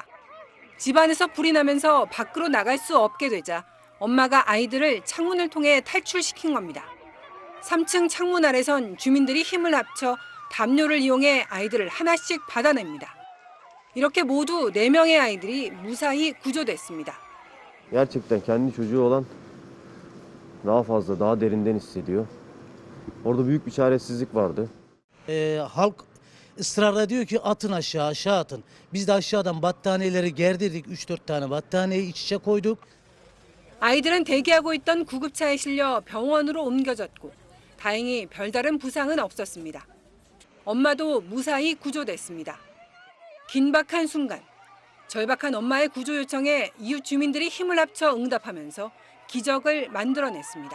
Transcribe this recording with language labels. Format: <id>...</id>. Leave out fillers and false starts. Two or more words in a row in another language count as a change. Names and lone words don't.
<ko>집안에서 불이 나면서 밖으로 나갈 수 없게 되자 엄마가 아이들을 창문을 통해 탈출시킨 겁니다. 3층 창문 아래선 주민들이 힘을 합쳐 담요를 이용해 아이들을 하나씩 받아냅니다. 이렇게 모두 4명의 아이들이 무사히 구조됐습니다.</ko> <tr>Gerçekten kendi çocuğu olan daha fazla, daha derinden hissediyor. Orada büyük bir çaresizlik vardı. Halk ısrarla diyor ki atın aşağı, aşağı atın. Biz de aşağıdan battaniyeleri gerdirdik. 3-4 tane battaniyeyi iç içe koyduk.</tr> <ko>아이들은 대기하고 있던 구급차에 실려 병원으로 옮겨졌고 다행히 별다른 부상은 없었습니다. 엄마도 무사히 구조됐습니다. 긴박한 순간, 절박한 엄마의 구조 요청에 이웃 주민들이 힘을 합쳐 응답하면서 기적을 만들어냈습니다.</ko>